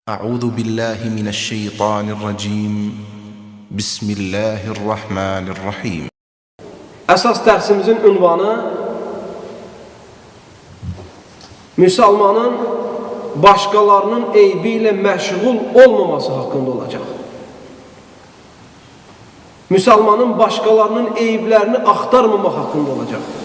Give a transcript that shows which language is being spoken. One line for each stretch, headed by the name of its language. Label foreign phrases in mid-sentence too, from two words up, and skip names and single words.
Arabic: أعوذ بالله من الشيطان الرجيم بسم الله الرحمن الرحيم.
Azerbaijani: Əsas dərsimizin ünvanı Müsəlmanın başqalarının eybi ilə məşğul olmaması haqqında olacaq. Müsəlmanın başqalarının eyblərini axtarmamaq haqqında olacaq.